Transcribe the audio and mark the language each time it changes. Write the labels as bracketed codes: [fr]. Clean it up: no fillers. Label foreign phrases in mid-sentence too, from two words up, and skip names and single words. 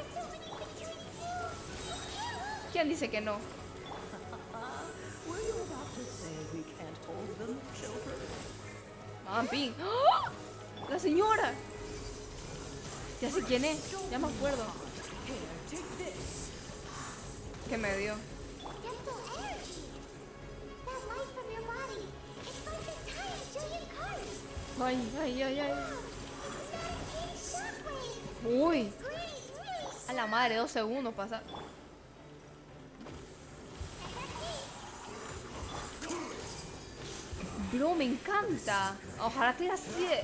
[es] ¿Quién dice que no? Ping. ¡Oh! La señora. Ya sé quién es, ya me acuerdo. ¿Qué me dio? Ay, ay, ay, ay. Uy. A la madre, 2 segundos pasa. Bro, me encanta. Ojalá te así de...